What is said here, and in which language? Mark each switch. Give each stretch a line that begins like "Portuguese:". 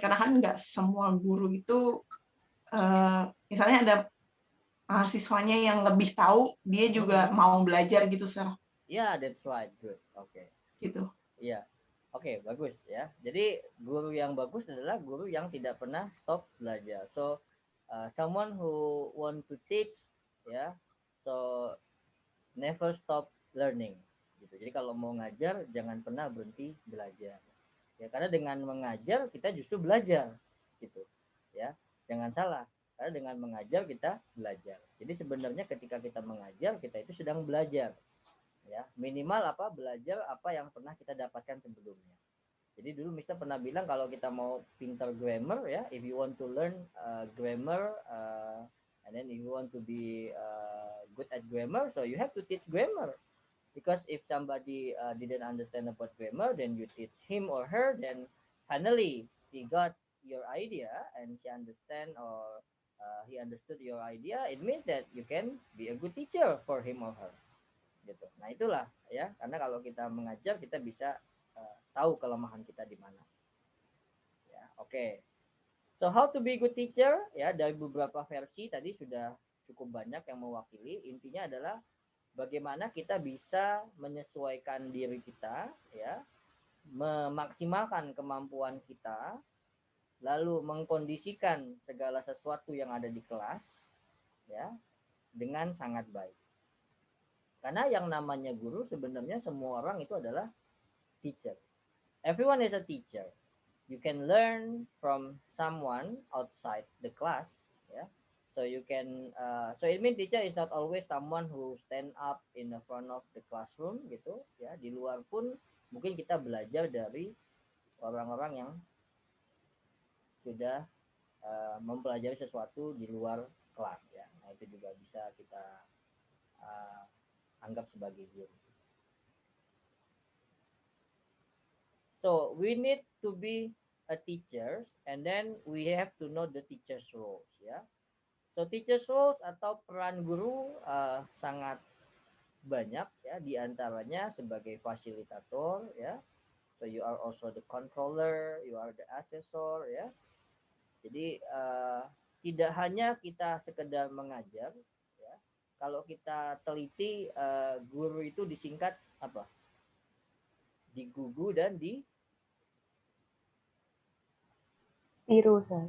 Indonesian: Karena kan nggak semua guru itu, misalnya ada mahasiswanya yang lebih tahu, dia juga mau belajar gitu, sir.
English: Yeah, that's right. Good. Okay.
Indonesian: Gitu. Iya. Oke, bagus ya. Jadi guru yang bagus adalah guru yang tidak pernah stop belajar.
English: So someone who want to teach, ya, so never stop learning.
Indonesian: Gitu. Jadi kalau mau ngajar jangan pernah berhenti belajar. Ya, karena dengan mengajar kita justru belajar, gitu. Ya, jangan salah. Karena dengan mengajar kita belajar. Jadi sebenarnya ketika kita mengajar kita itu sedang belajar. Ya, minimal belajar apa yang pernah kita dapatkan sebelumnya. Jadi dulu Mister pernah bilang kalau kita mau pintar grammar,
English: ya, if you want to learn grammar and then if you want to be good at grammar, so you have to teach grammar, because if somebody didn't understand about grammar, then you teach him or her, then finally she got your idea and she understand, or he understood your idea, it means that you can be a good teacher for him or her.
Indonesian: Gitu. Nah itulah ya, karena kalau kita mengajar kita bisa tahu kelemahan kita di mana. Ya, oke.
English: So how to be good teacher,
Indonesian: ya, dari beberapa versi tadi sudah cukup banyak yang mewakili. Intinya adalah bagaimana kita bisa menyesuaikan diri kita, ya, memaksimalkan kemampuan kita, lalu mengkondisikan segala sesuatu yang ada di kelas, ya, dengan sangat baik. Karena yang namanya guru sebenarnya semua orang itu adalah teacher.
English: Everyone is a teacher. You can learn from someone outside the class, ya. So you can, so it means teacher is not always someone who stand up in the front of the classroom,
Indonesian: gitu,
English: ya.
Indonesian: Di luar pun mungkin kita belajar dari orang-orang yang sudah mempelajari sesuatu di luar kelas, ya. Nah itu juga bisa kita anggap sebagai guru.
English: So we need to be a teacher, and then we have to know the teacher's roles, ya. So teacher's roles
Indonesian: atau peran guru sangat banyak, ya, diantaranya sebagai fasilitator, ya.
English: So you are also the controller, you are the assessor, ya.
Indonesian: Jadi tidak hanya kita sekedar mengajar, ya. Kalau kita teliti, guru itu disingkat apa? Digugu dan Tiru, Sir.